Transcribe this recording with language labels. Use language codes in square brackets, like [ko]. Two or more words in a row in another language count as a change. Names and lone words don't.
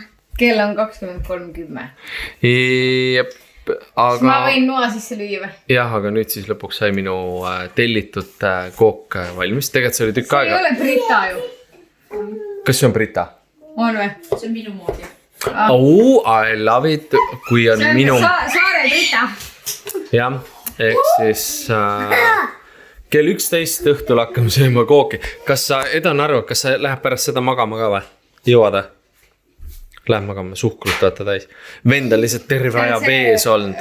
[et] Kell on 20:30. Jep, aga... Ma võin noa sisse lüüa või? Jah, aga nüüd siis lõpuks sai minu tellitud kook valmis. Tegelikult see oli tükk aega. See ei ole Brita ju. Kas see on Brita? On või? See on minu moodi. [en] Oh, I love it. [et] Kui on see on minu... Saare Brita. jah, ehk siis kell 11 õhtul hakkame sööma kooki. Kas sa, Edan, arvad, kas sa läheb pärast seda magama ka või? Jõuad? Läheb magama, suhkrut vaata täis. Vend on lihtsalt terve aja vees olnud.